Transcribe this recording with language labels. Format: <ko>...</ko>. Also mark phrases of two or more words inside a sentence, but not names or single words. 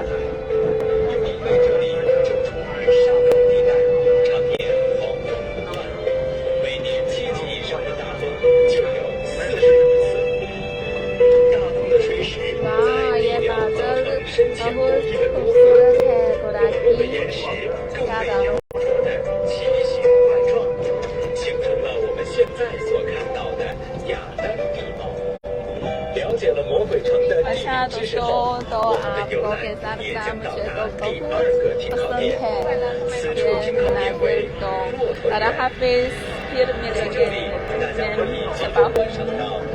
<zh>又因为这里就处于沙坑地带，常年黄风不断，每年7级以上的大风就有40多次。大风的吹蚀在</zh> <ur>वाह</ur> <zh>地</zh> <ur>ये</ur> <zh>表造</zh> <ur>बादल</ur> <zh>成深浅不</zh> <ur>बहुत</ur> <zh>一的沟壑。</zh> <ur>خوبصورت ہے</ur> <zh>路的</zh> <ur>गुलाबी</ur> <zh>岩石更</zh> <ur>क्या</ur> <zh>被雕</zh> <ur>बात</ur> <zh>琢的奇形怪状，形成了我们现在所看到的雅丹地貌。了解了魔鬼城的地</zh> <ur>अच्छा</ur> <zh>理知识后，</zh> <ur>دوستو تو</ur> <zh>我们的游</zh> <ur>आपको</ur> <zh>览</zh> <ur>کے ساتھ</ur> <zh>也</zh> <ur>साथ</ur> <zh>将到</zh> <ur>मुझे</ur> <zh>达</zh> <ur>तो</ur> <zh>第2</zh> <ur>बहुत</ur> <zh>个停靠</zh> <ur>पसंद</ur> <zh>点。</zh> <ur>है</ur> <zh>此处</zh> <ur>ये</ur> <zh>停靠点为</zh> <ur>مناظر تو</ur> <zh>骆驼</zh> <ur>अल्लाह</ur> <zh>岩。</zh> <ur>حافظ پھر</ur> <zh>在这</zh> <ur>मिलेंगे</ur> <zh>里，大家可以</zh> <ur>मैं</ur> <zh>亲</zh> <ur>सपा</ur> <zh>自观赏到</zh>